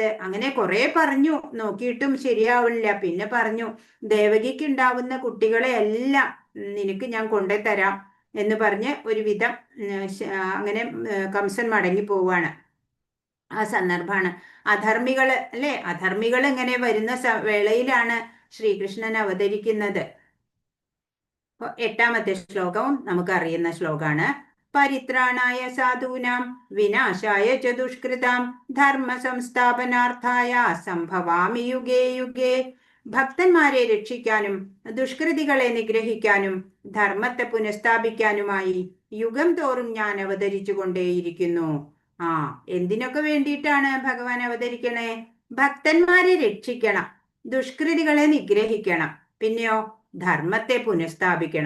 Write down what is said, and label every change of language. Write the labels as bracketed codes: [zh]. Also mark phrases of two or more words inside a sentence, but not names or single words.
[ml] അങ്ങനെ കുറെ പറഞ്ഞു നോക്കിയിട്ടും ശരിയാവില്ല. പിന്നെ പറഞ്ഞു, ദേവകിക്ക് ഉണ്ടാവുന്ന കുട്ടികളെ എല്ലാം നിനക്ക് ഞാൻ കൊണ്ടുതരാം എന്ന് പറഞ്ഞ് ഒരുവിധം അങ്ങനെ കംസൻ മടങ്ങി പോവാണ്. ആ സന്ദർഭമാണ് അധർമ്മികള് അല്ലെ, അധർമ്മികൾ ഇങ്ങനെ വരുന്ന വേളയിലാണ് ശ്രീകൃഷ്ണൻ അവതരിക്കുന്നത്. 8ാമത്തെ ശ്ലോകവും നമുക്കറിയുന്ന ശ്ലോകമാണ്. [sa] പരിത്രാണായ സാധൂനാം വിനാശായ ച ദുഷ്കൃതാം ധർമ്മ സംസ്ഥാപനാർത്ഥായ സംഭവാമി യുഗേ യുഗേ. [ml] ഭക്തന്മാരെ രക്ഷിക്കാനും ദുഷ്കൃതികളെ നിഗ്രഹിക്കാനും ധർമ്മത്തെ പുനഃസ്ഥാപിക്കാനുമായി യുഗം തോറും ഞാൻ അവതരിച്ചു കൊണ്ടേയിരിക്കുന്നു. എന്തിനൊക്കെ വേണ്ടിയിട്ടാണ് ഭഗവാൻ അവതരിക്കണേ? ഭക്തന്മാരെ രക്ഷിക്കണം, ദുഷ്കൃതികളെ നിഗ്രഹിക്കണം, പിന്നെയോ ധർമ്മത്തെ പുനഃസ്ഥാപിക്കണം.